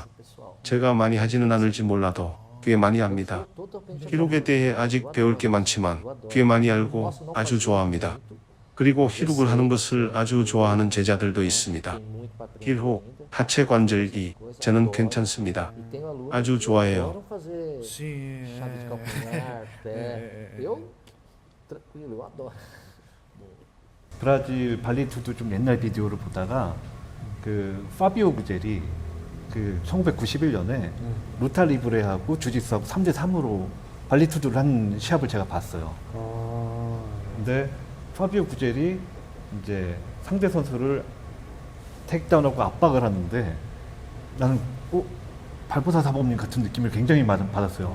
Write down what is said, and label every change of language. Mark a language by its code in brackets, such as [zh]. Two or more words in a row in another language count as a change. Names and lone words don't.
[ko] 제가 많이 하지는 않을지 몰라도 꽤 많이 합니다. 히룩에 대해 아직 배울 게 많지만 꽤 많이 알고 아주 좋아합니다. 그리고 히룩을 하는 것을 아주 좋아하는 제자들도 있습니다. 힐훅, 하체 관절기, 저는 괜찮습니다. 아주 좋아해요. [pt] sim. Chave de calcanhar, pé. Eu, tranquilo, eu adoro. [ko] 브라질 발리투도 좀 옛날 비디오를 보다가 그 파비오 구젤이 그 1991년에 루타 리브레하고 주짓수하고 3대3으로 발리투드를 한 시합을 제가 봤어요. 아. 근데 파비오 구젤이 이제 상대 선수를 테이크다운하고 압박을 하는데 나는 발포사 사범님 같은 느낌을 굉장히 받았어요.